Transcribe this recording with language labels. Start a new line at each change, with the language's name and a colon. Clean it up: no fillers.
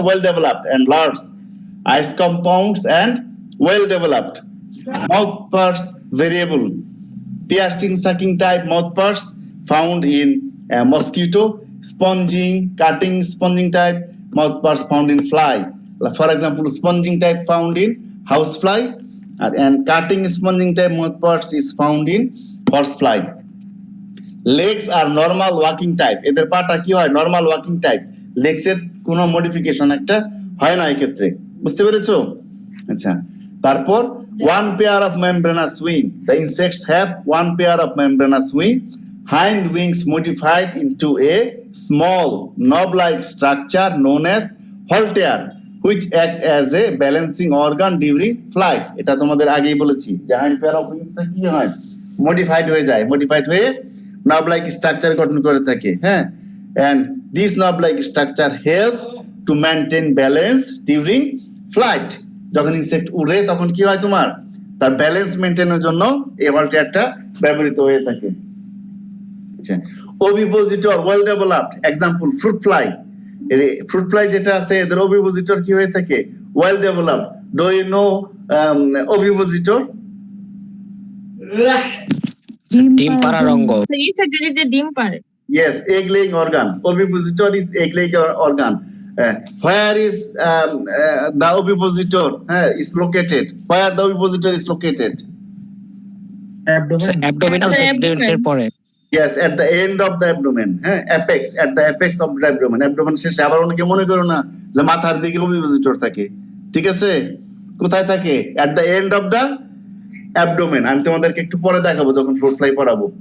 English: Well developed and large eyes compounds and well developed. Mouth parts variable, piercing sucking type mouth parts found in mosquito, sponging cutting sponging type mouth parts found in fly. For example, sponging type found in house fly and cutting sponging type mouth parts is found in horse fly. Legs are normal walking type,
Bangla: এদের পাটা কি হয়?
English: Normal walking type.
Bangla: Legs এর কোনো modification একটা হয় না এই ক্ষেত্রে, বুঝতে পেরেছো?
English: আচ্ছা, তারপর one pair of membranous wing, the insects have one pair of membranous wing, hind wings modified into a small knob-like structure known as haltere, which act as a balancing organ during flight.
Bangla: এটা তোমাদের আগেই বলেছি যে hind pair of উইংসটা কি হয়? Modified হয়ে যায়, modified হয়ে নব লাইক স্ট্রাকচার গঠন করে থাকে।
English: হ্যাঁ, and this knob like structure helps to maintain balance during flight.
Bangla: যখন ইনসেক্ট উড়ে তখন কি হয় তোমার? তার ব্যালেন্স মেইনটেইনের জন্য এই হলটেয়ারটা ব্যবহৃত হয়ে থাকে। আচ্ছা, ovipositor well developed, example fruit fly. Fruit fly যেটা আছে, এদের ওভিপোজিটর কি হয়ে থাকে?
English: well developed. Do you know ovipositor?
Bangla: ডিম পাড়ার অঙ্গ। So insect যেটা ডিম পারে।
English: Yes, egg laying organ. Ovipositor is egg laying organ. Where is the ovipositor is located? Where the ovipositor is located?
Bangla: Abdominal সেগমেন্টের পরে।
English: Yes, at the end of the abdomen. Apex, at the apex of the abdomen.
Bangla: Abdomen শেষে আবার অনেকে মনে করো না যে মাথার দিকে ovipositor থাকে। ঠিক আছে? কোথায় থাকে?
English: At the end of the abdomen.
Bangla: আমি তোমাদেরকে একটু পরে দেখাবো যখন ফ্রুট ফ্লাই পড়াবো।